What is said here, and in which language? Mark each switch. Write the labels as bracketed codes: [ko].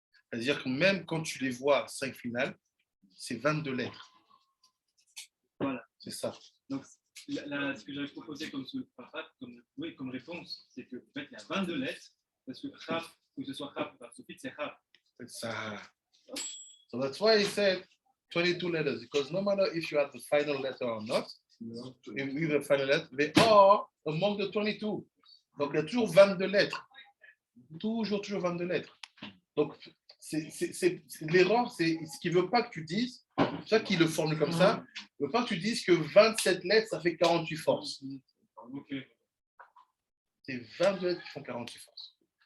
[fr] C'est-à-dire que même quand tu les vois 5 finales, c'est 22 lettres. Voilà. C'est ça. Donc, ce que j'avais proposé comme réponse, c'est qu'en fait, il y a 22 lettres, parce que Kaf, que ce soit Kaf ou Kaf Sophie, c'est Kaf. C'est ça. [en] So that's why he said 22 letters, because no matter if you have the final letter or not, with the final letter, they are among the 22. [fr] Donc, il y a toujours 22 lettres. Toujours 22 lettres. Donc, l'erreur, c'est ce qu'il ne veut pas que tu dises, c'est ça qu'il le formule comme ça, il ne veut pas que tu dises que 27 lettres, ça fait 48 forces. [en] Okay. [fr] C'est 22 lettres qui font 48 forces.